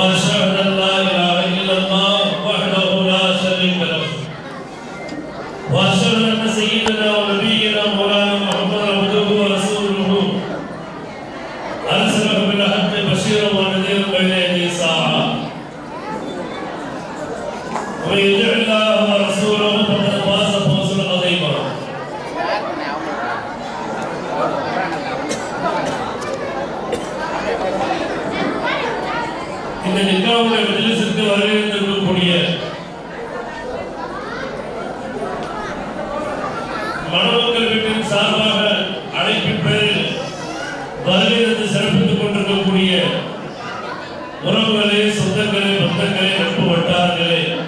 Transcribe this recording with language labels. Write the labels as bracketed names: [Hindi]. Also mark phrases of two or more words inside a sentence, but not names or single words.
[Arabic] وأشهد أن لا إله إلا الله وحده لا شريك له وأشهد أن سيدنا ونبينا مولانا محمد عبده ورسوله أرسله بالحق بشيرا ونذيرا بين يدي الساعة ومن يطع الله ورسوله فقد فاز فوزا عظيما. [Tamil] இந்த நிக்காவுடைய மஜ்லிஸுக்கு வரவேற்கக்கூடிய மணமக்கள் வீட்டின் சார்பாக அழைப்பின் பேரில் வருகிறது சிறப்பித்துக் கொண்டிருக்கக்கூடிய உறவுகளே, சொந்தங்களே, பந்தங்களே, நட்பு வட்டாரங்களே,